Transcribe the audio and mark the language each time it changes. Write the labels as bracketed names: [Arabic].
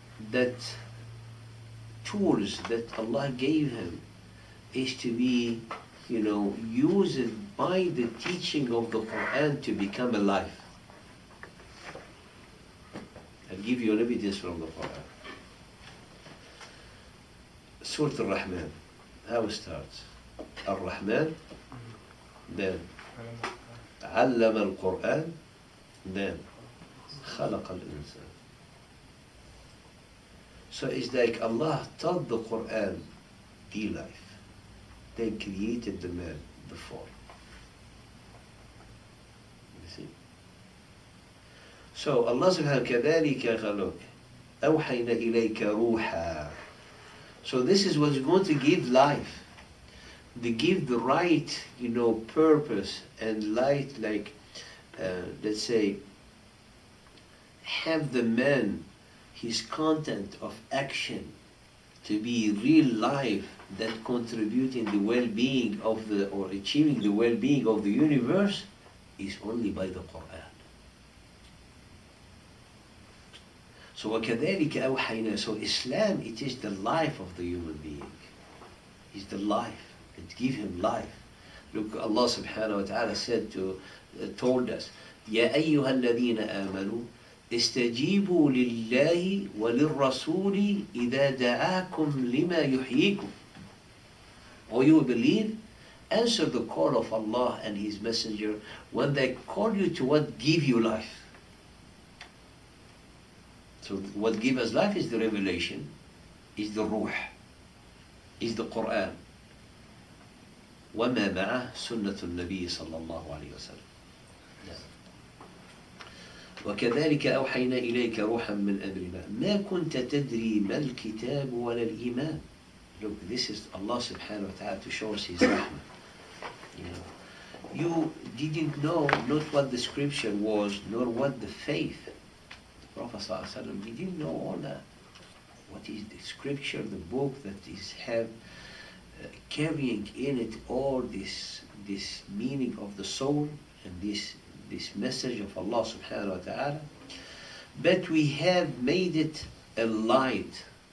[English] That tools that Allah gave him is to be, used by the teaching of the Quran to become alive. I'll give you an evidence from the Quran. Surah Al-Rahman, how it starts? [Arabic] Ar-Rahman, then علم القرآن, then خلق الإنسان. [English] So it's like Allah taught the Quran the life, then created the man, the form. You see? [Arabic] So Allah subhanahu كذلك خلق أوحينا إليك روحا. [English] So this is what's going to give life. They give the right, purpose and light, like, let's say, have the man, his content of action to be real life that contribute in the well-being or achieving the well-being of the universe is only by the Quran. [Arabic] So وَكَذَلِكَ أَوْحَيْنَا. [English] So Islam, it is the life of the human being. It's the life. It gives him life. [Arabic] Look, Allah subhanahu wa ta'ala [English] told us, [Arabic] يَا أَيُّهَا الَّذِينَ آمَنُوا استجيبوا لله وللرسول إذا دعاكم لما يحييكم. [English] Or you believe, answer the call of Allah and His Messenger when they call you to what give you life. So what gives us life is the revelation, is the ruh, is the Quran. [Arabic] وما معه سنة النبي صلى الله عليه وسلم. وكذلك أوحينا إليك روحا من أمرنا ما كنت تدري ما الكتاب ولا الإيمان. [English] Look, this is Allah subhanahu wa ta'ala to show us His rahmah. You didn't know not what the scripture was, nor what the faith. The Prophet sallallahu alaihi wasallam, he didn't know all that. What is the scripture, the book that is carrying in it all this meaning of the soul and this message of Allah subhanahu wa ta'ala, but we have made it a light.